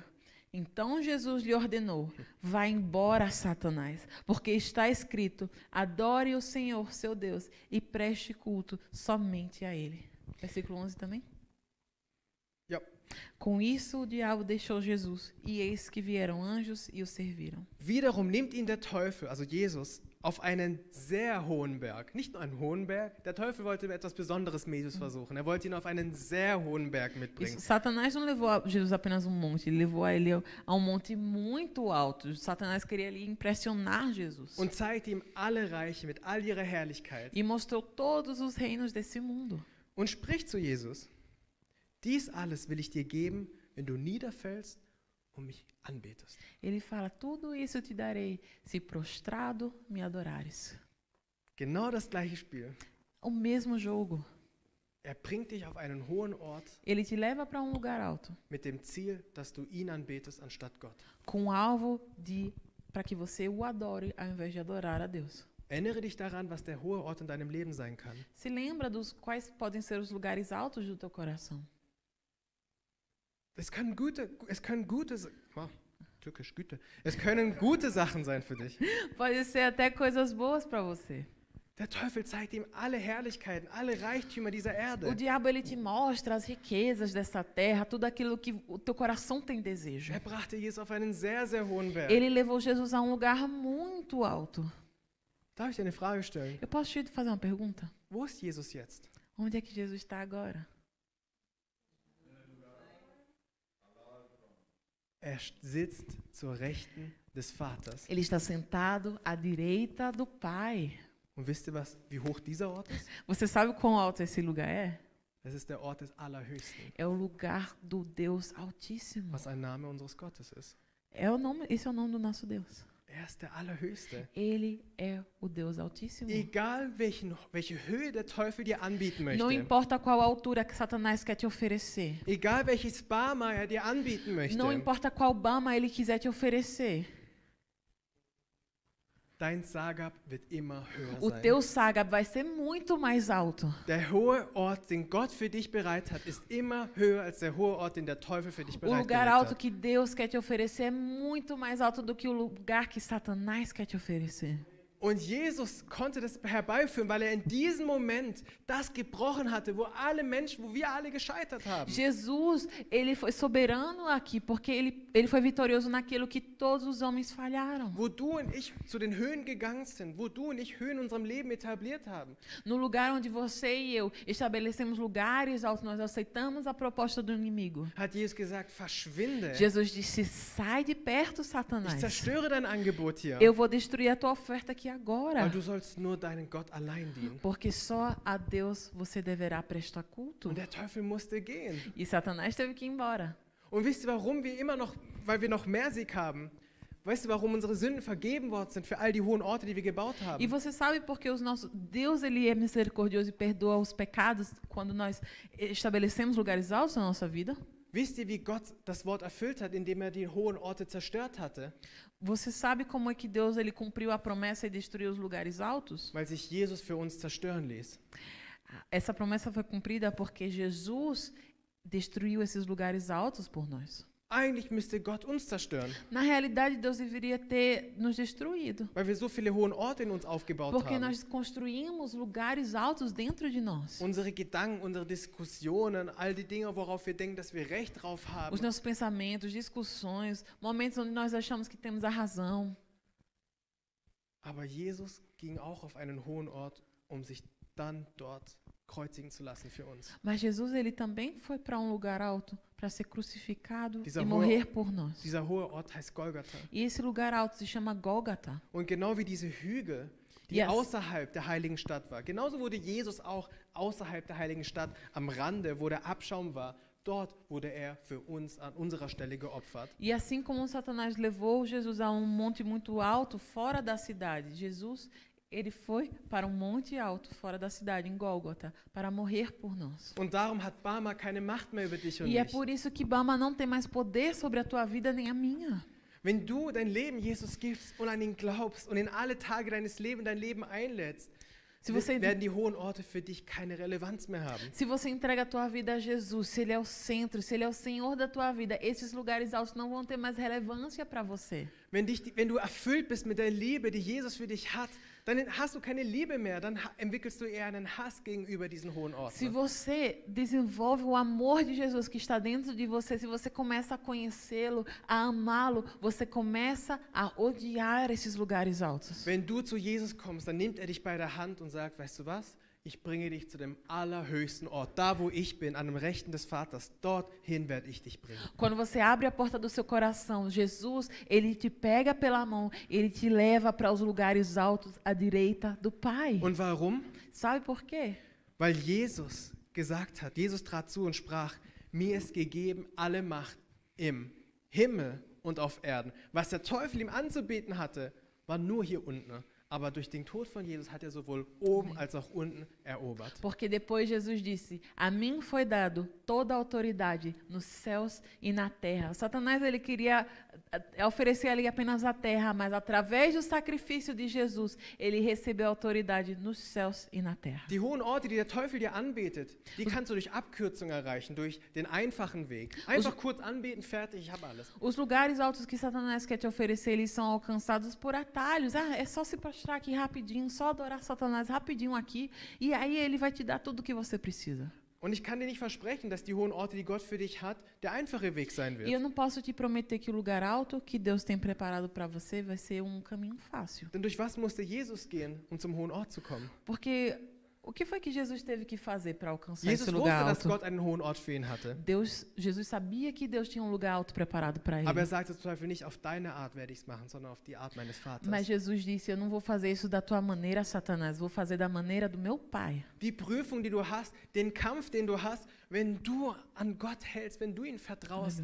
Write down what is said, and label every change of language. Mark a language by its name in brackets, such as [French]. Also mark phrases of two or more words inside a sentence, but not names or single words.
[Portuguese] Então Jesus lhe ordenou: vá embora, Satanás, porque está escrito: adore o Senhor, seu Deus, e preste culto somente a Ele. Versículo 11 também. Ja. Com isso, o diabo deixou Jesus, e eis que vieram anjos e o serviram. [German] Wiederum nimmt ihn der Teufel, also Jesus, auf einen sehr hohen Berg. Nicht nur einen hohen Berg. Der Teufel wollte etwas Besonderes mit Jesus versuchen. Er wollte ihn auf einen sehr hohen Berg mitbringen. [Portuguese] Isso, Satanás não levou a Jesus apenas um monte, ele levou a ele a um monte muito alto. Satanás queria ali impressionar Jesus. [German] Und zeigte ihm alle Reiche mit all ihrer Herrlichkeit. [Portuguese] E mostrou todos os reinos desse mundo. [German] Und spricht zu Jesus: dies alles will ich dir geben, wenn du niederfällst und mich anbetest. [Portuguese] Ele fala: tudo isso eu te darei, se prostrado me adorares. [German] Genau das gleiche Spiel. [Portuguese] O mesmo jogo. [German] Er bringt dich auf einen hohen Ort [Portuguese] Ele te leva para um lugar alto, [German] mit dem Ziel, dass du ihn anbetest anstatt Gott. [Portuguese] com o alvo de para que você o adore ao invés de adorar a Deus. [German] Erinnere dich daran, was der hohe Ort in deinem Leben sein kann. [Portuguese] Se lembra dos quais podem ser os lugares altos do teu coração. [German] Es können gute Sachen sein für dich. [Portuguese] Pode ser até coisas boas para você. [German] Der Teufel zeigt ihm alle Herrlichkeiten, alle Reichtümer dieser [Portuguese] O [German] Erde. [Portuguese] diabo ele te mostra as riquezas dessa terra, tudo aquilo que o teu coração tem desejo. [German] Er brachte Jesus auf einen sehr, sehr hohen Berg. [Portuguese] Ele levou Jesus a um lugar muito alto. [German] Darf ich dir eine Frage stellen? [Portuguese] Eu posso te fazer uma pergunta? [German] Wo ist Jesus jetzt? [Portuguese] Onde é que Jesus está agora? [German] Er sitzt zur Rechten des Vaters. [Portuguese] Ele está sentado à direita do Pai. [German] Und wisst ihr, wie hoch dieser Ort ist? [Portuguese] Você sabe quão alto esse lugar é? [German] Es ist der Ort des Allerhöchsten, [Portuguese] É o lugar do Deus Altíssimo. [German] was ein Name unseres Gottes ist. [Portuguese] Esse é o nome do nosso Deus. [German] Er ist der Allerhöchste. [Portuguese] Ele é o Deus Altíssimo. [German] Egal welche Höhe der Teufel dir anbieten [Portuguese] Não [German] möchte, [Portuguese] importa qual altura que Satanás quer te oferecer. [German] egal welches Barma er dir anbieten möchte, [Portuguese] Não importa qual bama ele quiser te oferecer. [German] dein Sagab wird immer höher [Portuguese] O [German] sein. [Portuguese] teu Sagab vai ser muito mais alto. [German] Der hohe Ort, den Gott für dich bereit hat, ist immer höher als der hohe Ort, den der Teufel für dich [Portuguese] O lugar [German] bereitgelegt [Portuguese] alto [German] hat. [Portuguese] que Deus quer te oferecer é muito mais alto do que o lugar que Satanás quer te oferecer. [German] Und Jesus konnte das herbeiführen, weil er in diesem Moment das gebrochen hatte, wo wir alle gescheitert haben. [Portuguese] Jesus, ele foi soberano aqui, porque ele foi vitorioso naquilo que todos os homens falharam. [German] Wo du und ich zu den Höhen gegangen sind, wo du und ich Höhen in unserem Leben etabliert haben. [Portuguese] No lugar onde você e eu estabelecemos lugares altos, nós aceitamos a proposta do inimigo. [German] Hat Jesus gesagt, verschwinde. [Portuguese] Jesus disse: sai de perto, [German] Ich [Portuguese] Satanás. [German] zerstöre dein Angebot hier. [Portuguese] Eu vou destruir a tua oferta aqui agora. [German] Weil du sollst nur deinen Gott allein dienen. [Portuguese] Porque só a Deus você deverá prestar culto. [German] Und der Teufel musste gehen. [Portuguese] E Satanás teve que ir embora. [German] Und wisst ihr, warum wir weil wir noch mehr Sieg haben? Weißt du, warum unsere Sünden vergeben worden sind für all die hohen Orte, die wir gebaut haben? [Portuguese] E você sabe porque Deus ele é misericordioso e perdoa os pecados quando nós estabelecemos lugares altos na nossa vida? [German] Wisst ihr, wie Gott das Wort erfüllt hat, indem er die hohen Orte zerstört hatte? [Portuguese] Você sabe como é que Deus ele cumpriu a promessa e destruiu os lugares altos? [German] Weil sich Jesus für uns zerstören ließ. [Portuguese] Essa promessa foi cumprida porque Jesus destruiu esses lugares altos por nós. [German] Eigentlich müsste Gott uns zerstören, [Portuguese] Na realidade, Deus deveria ter nos destruído. [German] weil wir so viele hohe Orte in uns aufgebaut [Portuguese] Porque [German] haben. [Portuguese] nós construímos lugares altos dentro de nós. [German] Unsere Gedanken, unsere Diskussionen, all die Dinge, worauf wir denken, dass wir Recht drauf [Portuguese] Os [German] haben. [Portuguese] nossos pensamentos, discussões, momentos onde nós achamos que temos a razão. [German] Aber Jesus ging auch auf einen hohen Ort, um sich dann dort kreuzigen zu lassen für uns. [Portuguese] Mas Jesus ele também foi para um lugar alto para ser crucificado [German] Dieser [Portuguese] e morrer por nós. [German] Dieser hohe Ort heißt Golgatha. [Portuguese] E esse lugar alto se chama Gólgota. [German] Und genau wie diese Hügel, die Yes. außerhalb der heiligen Stadt war, genauso wurde Jesus auch außerhalb der heiligen Stadt am Rande, wo der Abschaum war, dort wurde er für uns an unserer Stelle geopfert. [Portuguese] E assim como Satanás levou Jesus a um monte muito alto fora da cidade, Jesus Ele foi para um monte alto, fora da cidade, em Gólgota, para morrer por nós. [German] Und darum hat Bama keine Macht mehr über dich und [Portuguese] E é [German] mich. [Portuguese] por isso que Bama não tem mais poder sobre a tua vida nem a minha. [German] Wenn du dein Leben Jesus gibst und an ihn glaubst und in alle Tage deines Lebens dein Leben einlädst, [Portuguese] Se você, [German] werden die hohen Orte für dich keine Relevanz mehr haben. [Portuguese] se você entrega a tua vida a Jesus, se Ele é o centro, se Ele é o Senhor da tua vida, esses lugares altos não vão ter mais relevância para você. [German] Wenn du erfüllt bist mit der Liebe, die Jesus für dich hat, dann hast du keine Liebe mehr, dann entwickelst du eher einen Hass gegenüber diesen hohen [Portuguese] Se [German] Orten. [Portuguese] você desenvolve o amor de Jesus que está dentro de você, se você começa a conhecê-lo, a amá-lo, você começa a odiar esses lugares altos. [German] Wenn du zu Jesus kommst, dann nimmt dich bei der Hand und sagt, weißt du was? Ich bringe dich zu dem allerhöchsten Ort, da wo ich bin, an dem Rechten des Vaters, dorthin werde ich dich bringen. [Portuguese] Quando você abre a porta do seu coração, Jesus, Ele te pega pela mão, Ele te leva para os lugares altos à direita do Pai. [German] Und warum? [Portuguese] Sabe por quê? [German] Weil Jesus gesagt hat, Jesus trat zu und sprach, mir ist gegeben alle Macht im Himmel und auf Erden. Was der Teufel ihm anzubieten hatte, war nur hier unten. Aber durch den Tod von Jesus hat er sowohl oben als auch unten erobert. [Portuguese] Porque depois Jesus disse: a mim foi dado toda a autoridade nos céus e na terra. Satanás ele queria oferecer ali apenas a terra, mas através do sacrifício de Jesus, ele recebeu a autoridade nos céus e na terra. [German] Die hohen Orte, die der Teufel dir anbetet, die kannst du durch Abkürzung erreichen, durch den einfachen Weg. Einfach kurz anbeten, fertig, ich habe alles. [Portuguese] Os lugares altos que Satanás quer te oferecer, eles são alcançados por atalhos. É só se prostrar aqui rapidinho, só adorar Satanás rapidinho aqui, e aí ele vai te dar tudo o que você precisa. [German] Und ich kann dir nicht versprechen, dass die hohen Orte, die Gott für dich hat, der einfache Weg sein [Portuguese] E eu [German] wird. [Portuguese] não posso te prometer que o lugar alto que Deus tem preparado para você vai ser um caminho fácil. [German] Denn durch was musste Jesus gehen, um zum hohen Ort zu kommen? [Portuguese] Porque o que foi que Jesus teve que fazer para alcançar [German] Jesus [Portuguese] esse [German] wusste, [Portuguese] lugar [German] dass [Portuguese] alto? [German] Gott einen hohen Ort für ihn hatte. [Portuguese] Jesus sabia que Deus tinha um lugar alto preparado para [German] Aber [Portuguese] ele. [German] er sagte zum Beispiel nicht, auf deine Art werde ich es machen, sondern auf die Art meines Vaters. [Portuguese] Mas Jesus disse: eu não vou fazer isso da tua maneira, Satanás, vou fazer da maneira do meu Pai. [German] Die Prüfung, die du hast, den Kampf, den du hast, wenn du an Gott hältst, wenn du ihm vertraust,